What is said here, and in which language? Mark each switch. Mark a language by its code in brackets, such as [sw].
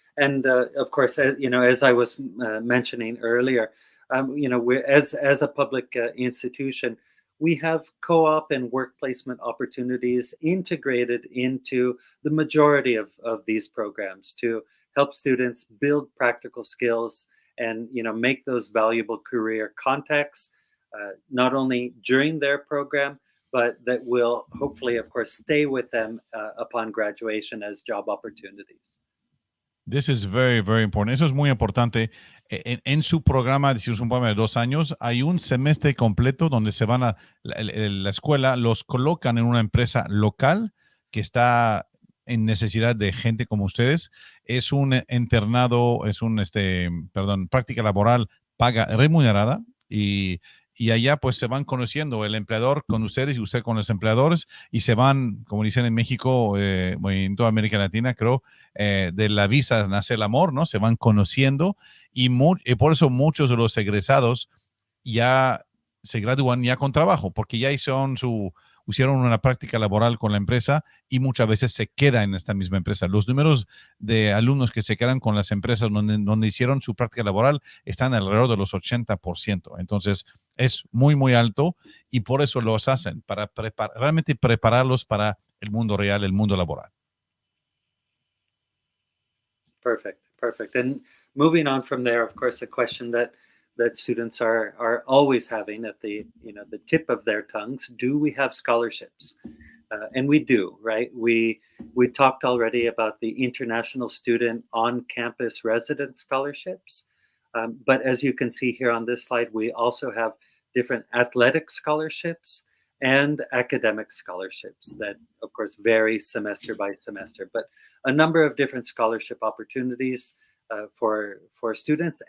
[en] And of course, as I was mentioning earlier, we're as a public institution, we have co-op and work placement opportunities integrated into the majority of these programs to help students build practical skills and make those valuable career contacts not only during their program, but that will hopefully, of course, stay with them upon graduation as job opportunities. This is very, very important. [es] Eso es muy importante. En su programa, si es un programa de 2 años, hay un semestre completo donde se van a la escuela, los colocan en una empresa local que está en necesidad de gente como ustedes. Es un internado, es un, práctica laboral paga remunerada y allá pues se van conociendo el empleador con ustedes y usted con los empleadores y se van, como dicen en México, en toda América Latina, creo, de la visa nace el amor, ¿no? Se van conociendo y por eso muchos de los egresados ya se gradúan ya con trabajo, porque ya hicieron una práctica laboral con la empresa y muchas veces se queda en esta misma empresa. Los números de alumnos que se quedan con las empresas donde hicieron su práctica laboral están alrededor de los 80%. Entonces, es muy, muy alto y por eso los hacen, para realmente prepararlos para el mundo real, el mundo laboral. [en] Perfect. And moving on from there, of course, a question that students are always having at the tip of their tongues: do we have scholarships? And we do, right? We talked already about the international student on-campus residence scholarships, but as you can see here on this slide, we also have different athletic scholarships and academic scholarships that, of course, vary semester by semester, but a number of different scholarship opportunities for students.